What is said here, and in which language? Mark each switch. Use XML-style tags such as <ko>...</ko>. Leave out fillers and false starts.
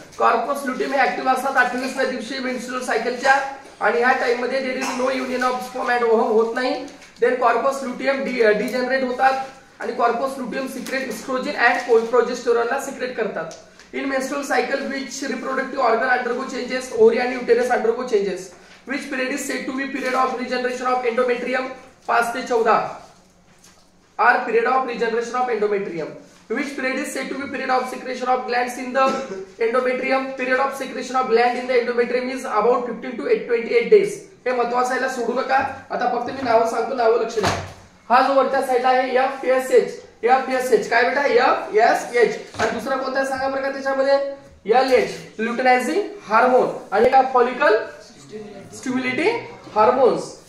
<mr>Corpus luteum हे active असतात 28व्या दिवशी मेन्स्ट्रुअल सायकलच्या आणि ह्या टाइम मध्ये</mr> <en>there is no union of sperm and ovum</en> <mr>होत नाही. देन कॉर्पस लुटियम डिजनरेट होतात आणि corpus luteum secret estrogen and प्रोजेस्टेरॉनला secret करतात.</mr> <en>in menstrual cycle which reproductive organ undergo changes, ovary</en> <mr>आणि</mr> <en>Uterus undergo changes. Which period is said to be period of regeneration of endometrium. 5</en> <mr>ते</mr> <en>14 are period of regeneration of endometrium. Which period is said to be period of secretion of glands in the endometrium. Period of secretion of gland in the endometrium is about 15 to 28 days.</en> <mr>हे महत्वाचं आहे, सोडू नका. आता फक्त मी नावं सांगतो, नावं लक्ष द्या. हा जो वरच्या साईडला आहे FSH, FSH काय बेटा FSH. आणि दुसरा कोणता सांगा बरं का त्याच्यामध्ये LH ल्युटिनायझिंग हार्मोन आणि का फॉलिकल स्टिम्युलेटिंग हार्मोन्स.</mr>